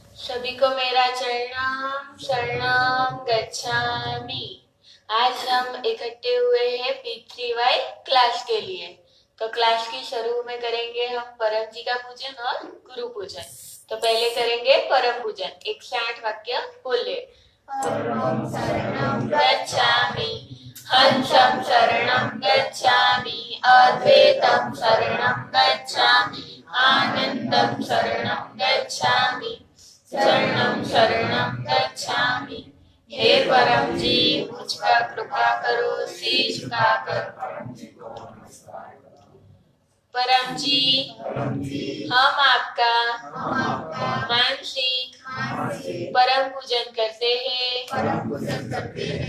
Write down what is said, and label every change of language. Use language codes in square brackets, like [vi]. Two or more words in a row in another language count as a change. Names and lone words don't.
[hi] सभी को मेरा [pi] चरणम शरणम गच्छामि। [hi] आज हम इकट्ठे हुए हैं P3Y क्लास के लिए। तो क्लास की शुरू में करेंगे हम परम जी का पूजन और गुरु पूजन। तो पहले करेंगे परम पूजन। 108 वाक्य बोले। [pi] परमं शरणं गच्छामि, हंसं शरणं गच्छामि, अद्वैतं शरणं गच्छामि, आनंदं शरणं गच्छामि, शरणं शरणं गच्छामि। [hi] हे परम जी, मुझ पर कृपा करो, शीश झुकाकर। परम जी, हम आपका मानसिक परम पूजन करते हैं।